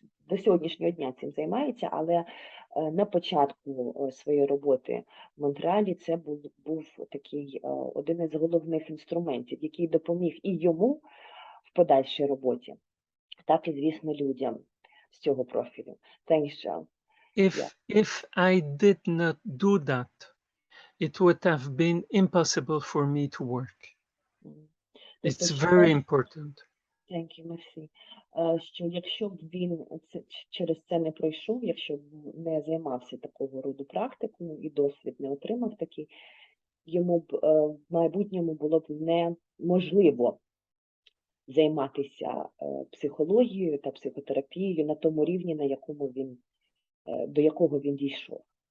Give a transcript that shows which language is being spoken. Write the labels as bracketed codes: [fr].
[uk] до сьогоднішнього дня цим займається, але на початку своєї роботи в Монреалі це був такий один із головних інструментів, який допоміг і йому в подальшій роботі, так і, звісно, людям з цього профілю. [en] Thanks, Joe. If I did not do that, it would have been impossible for me to work. It's very important. Thank you, merci. [uk] Що якщо б він через це не пройшов, якщо б не займався такого роду практикою і досвід не отримав такий, йому б в майбутньому було б неможливо займатися психологією та психотерапією на тому рівні, на якому він, до якого він дійшов.